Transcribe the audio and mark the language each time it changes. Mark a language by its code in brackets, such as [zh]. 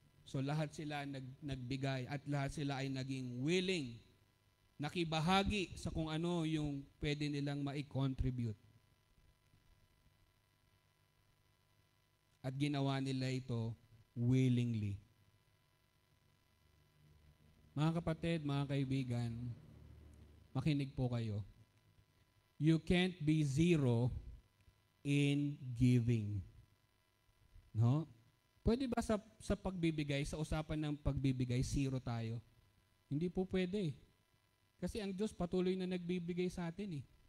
[tl] So lahat sila nagbigay at lahat sila ay naging willing, nakibahagi sa kung ano yung pwede nilang mai-contribute. At ginawa nila ito willingly. Mga kapatid, mga kaibigan, makinig po kayo. [en] You can't be zero in giving. No? [tl] Pwede ba sa pagbibigay, sa usapan ng pagbibigay, zero tayo? Hindi po pwede. Kasi ang Diyos patuloy na nagbibigay sa atin eh.